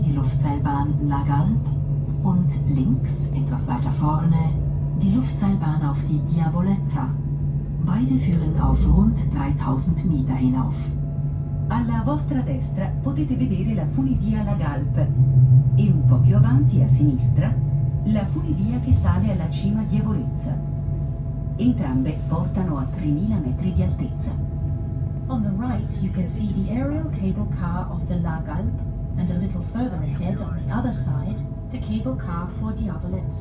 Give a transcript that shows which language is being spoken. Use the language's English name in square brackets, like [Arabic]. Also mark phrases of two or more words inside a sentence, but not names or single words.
[German] Luftseilbahn La Galp und links, etwas weiter vorne, die Luftseilbahn auf die Diavolezza. Beide führen auf rund 3000 Meter hinauf. [Italian] Alla vostra destra potete vedere la funivia La Galp e un po' più avanti a sinistra la funivia che sale alla cima Diavolezza. Entrambe portano a 3000 metri di altezza. [English] On the right, you can see the aerial cable car of the La Galp, and a little further ahead on the other side, the cable car for Diavolezza.